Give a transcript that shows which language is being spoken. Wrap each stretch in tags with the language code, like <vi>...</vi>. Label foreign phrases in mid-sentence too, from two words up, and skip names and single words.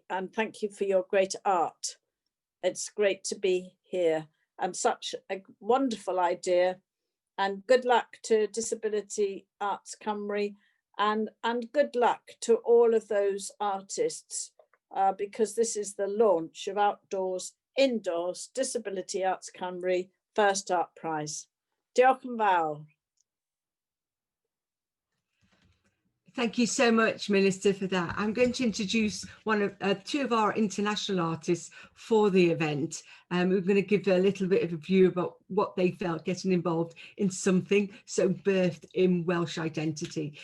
<en>And thank you for your great art. It's great to be here, and such a wonderful idea. And good luck to Disability Arts Cymru, and good luck to all of those artists, because this is the launch of Outdoors, Indoors, Disability Arts Cymru First Art Prize.</en> <cy>Diolch yn fawr.</cy> <en>Thank you so much, Minister, for that. I'm going to introduce two of our international artists for the event. We're going to give a little bit of a view about what they felt getting involved in something so birthed in Welsh identity.</en>